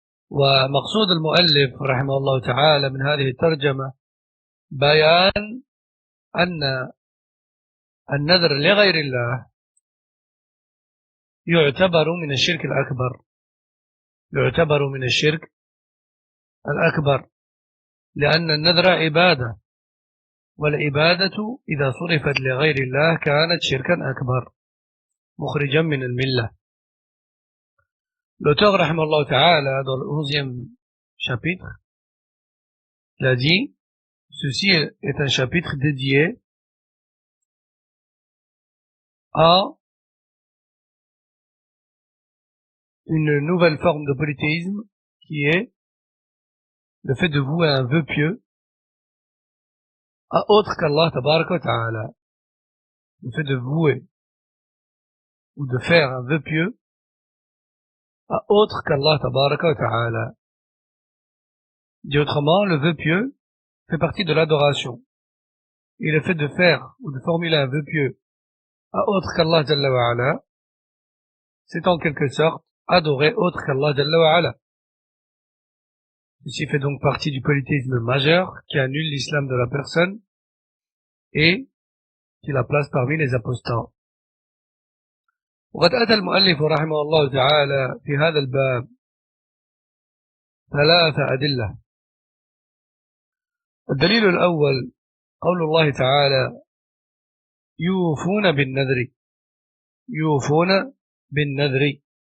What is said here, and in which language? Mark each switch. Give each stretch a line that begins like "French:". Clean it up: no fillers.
Arabic: ومقصود المؤلف رحمه الله تعالى من هذه الترجمة بيان أن النذر لغير الله يعتبر من الشرك الأكبر، يعتبر من الشرك الأكبر، لأن النذر عبادة، والعبادة إذا صرفت لغير الله كانت شركا أكبر مخرجا من الملة.
French: L'auteur rahimahullah ta'ala dans le 11e chapitre l'a dit: ceci est un chapitre dédié à une nouvelle forme de polythéisme qui est le fait de vouer un vœu pieux à autre qu'Allah tabaraka wa ta'ala. Le fait de vouer ou de faire un vœu pieux à autre qu'Allah tabaraka wa ta'ala. Dit autrement, le vœu pieux fait partie de l'adoration. Et le fait de faire ou de formuler un vœu pieux à autre qu'Allah jalla wa ala, c'est en quelque sorte adorer autre qu'Allah jalla wa ala. Ceci fait donc partie du polythéisme majeur qui annule l'islam de la personne et qui la place parmi les apostats.
Arabic: وقد أتى المؤلف رحمه الله تعالى في هذا الباب 3 أدلة. الدليل الأول قول الله تعالى: يوفون بالنذر، يوفون بالنذر.